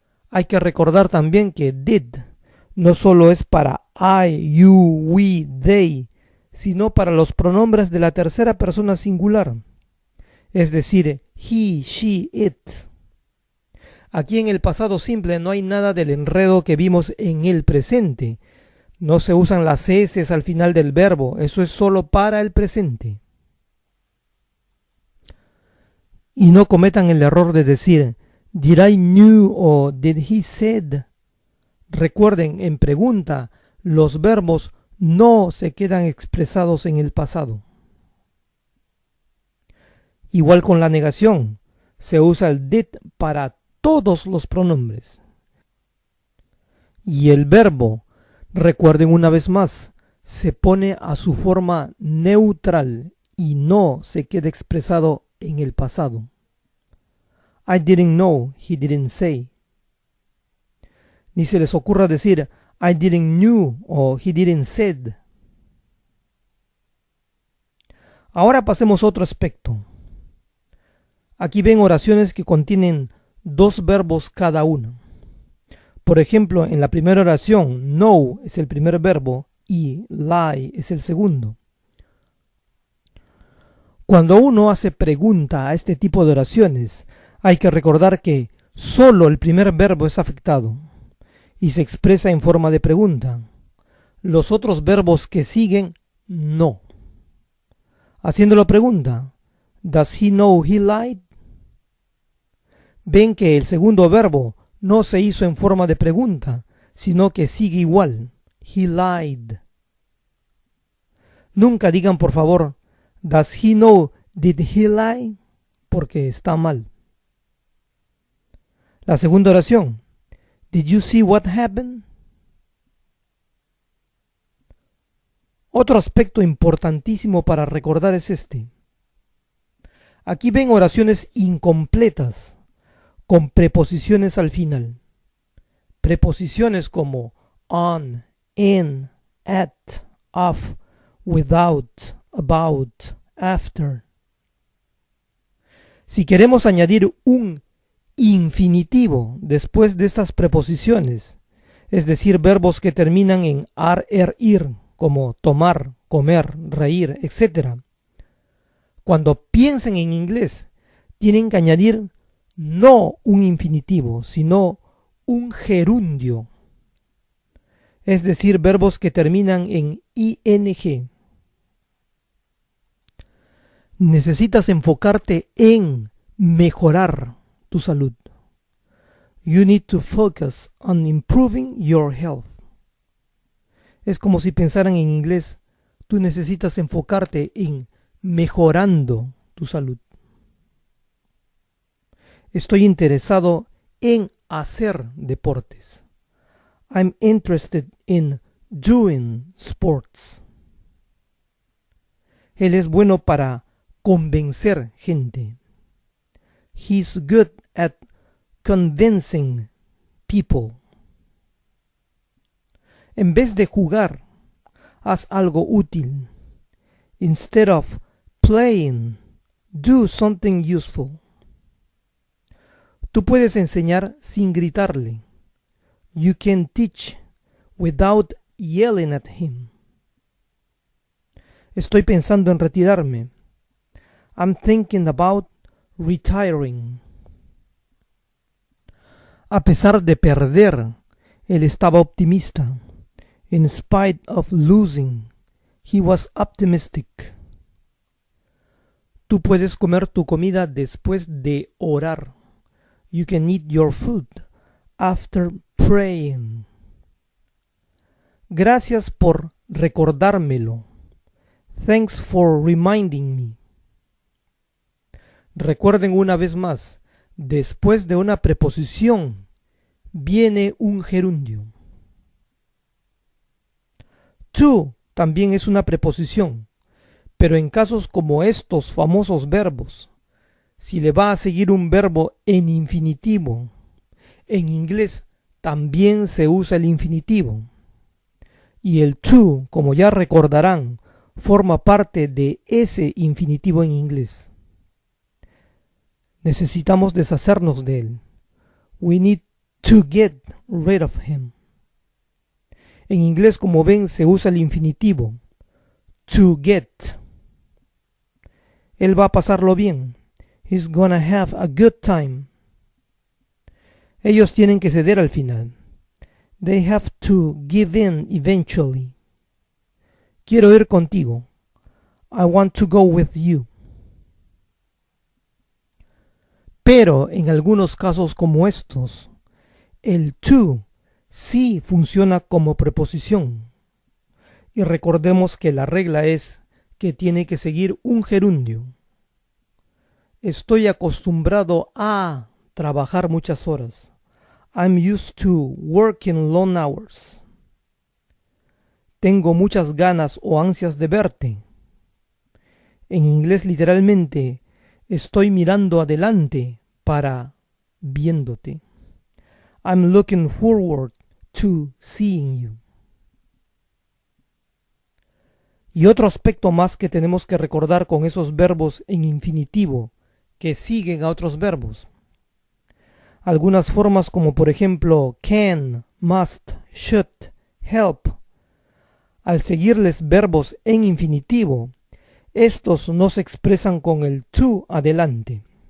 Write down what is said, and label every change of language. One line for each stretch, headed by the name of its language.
Spanish: Hay que recordar también que did no solo es para I, you, we, they, sino para los pronombres de la tercera persona singular. Es decir, he, she, it. Aquí en el pasado simple no hay nada del enredo que vimos en el presente. No se usan las S al final del verbo, eso es solo para el presente. Y no cometan el error de decir
English: did I knew
Spanish: o
English: did he said.
Spanish: Recuerden, en pregunta, los verbos no se quedan expresados en el pasado. Igual con la negación, se usa el did para todos los pronombres. Y el verbo, recuerden una vez más, se pone a su forma neutral y no se queda expresado en el pasado.
English: I didn't know, he didn't say.
Spanish: Ni se les ocurra decir
English: I didn't knew o he didn't said.
Spanish: Ahora pasemos a otro aspecto. Aquí ven oraciones que contienen dos verbos cada una. Por ejemplo, en la primera oración, know es el primer verbo y lie es el segundo. Cuando uno hace pregunta a este tipo de oraciones, hay que recordar que solo el primer verbo es afectado y se expresa en forma de pregunta. Los otros verbos que siguen, no. Haciéndolo pregunta,
English: does he know he lied?
Spanish: Ven que el segundo verbo no se hizo en forma de pregunta, sino que sigue igual.
English: He lied.
Spanish: Nunca digan, por favor,
English: does he know did he lie?
Spanish: Porque está mal. La segunda oración.
English: Did you see what happened?
Spanish: Otro aspecto importantísimo para recordar es este. Aquí ven oraciones incompletas con preposiciones al final. Preposiciones como on, in, at, of, without, about, after. Si queremos añadir un infinitivo después de estas preposiciones, es decir, verbos que terminan en ar, er, ir, como tomar, comer, reír, etc. Cuando piensen en inglés, tienen que añadir no un infinitivo, sino un gerundio, es decir, verbos que terminan en ing. Necesitas enfocarte en mejorar tu salud.
English: You need to focus on improving your health.
Spanish: Es como si pensaran en inglés, tú necesitas enfocarte en mejorando tu salud. Estoy interesado en hacer deportes.
English: I'm interested in doing sports.
Spanish: Él es bueno para convencer gente.
English: He's good at convincing people.
Spanish: En vez de jugar, haz algo útil.
English: Instead of playing, do something useful.
Spanish: Tú puedes enseñar sin gritarle.
English: You can teach without yelling at him.
Spanish: Estoy pensando en retirarme.
English: I'm thinking about retiring.
Spanish: A pesar de perder, él estaba optimista.
English: In spite of losing, he was optimistic.
Spanish: Tú puedes comer tu comida después de orar.
English: You can eat your food after praying.
Spanish: Gracias por recordármelo.
English: Thanks for reminding me.
Spanish: Recuerden una vez más, después de una preposición viene un gerundio. To también es una preposición, pero en casos como estos famosos verbos, si le va a seguir un verbo en infinitivo, en inglés también se usa el infinitivo. Y el to, como ya recordarán, forma parte de ese infinitivo en inglés. Necesitamos deshacernos de él.
English: We need to get rid of him.
Spanish: En inglés, como ven, se usa el infinitivo. To get. Él va a pasarlo bien.
English: He's gonna have a good time.
Spanish: Ellos tienen que ceder al final.
English: They have to give in eventually.
Spanish: Quiero ir contigo.
English: I want to go with you.
Spanish: Pero en algunos casos como estos, el to sí funciona como preposición. Y recordemos que la regla es que tiene que seguir un gerundio. Estoy acostumbrado a trabajar muchas horas.
English: I'm used to working long hours.
Spanish: Tengo muchas ganas o ansias de verte. En inglés literalmente, estoy mirando adelante para viéndote.
English: I'm looking forward to seeing you.
Spanish: Y otro aspecto más que tenemos que recordar con esos verbos en infinitivo que siguen a otros verbos. Algunas formas como por ejemplo can, must, should, help. Al seguirles verbos en infinitivo, estos no se expresan con el to adelante.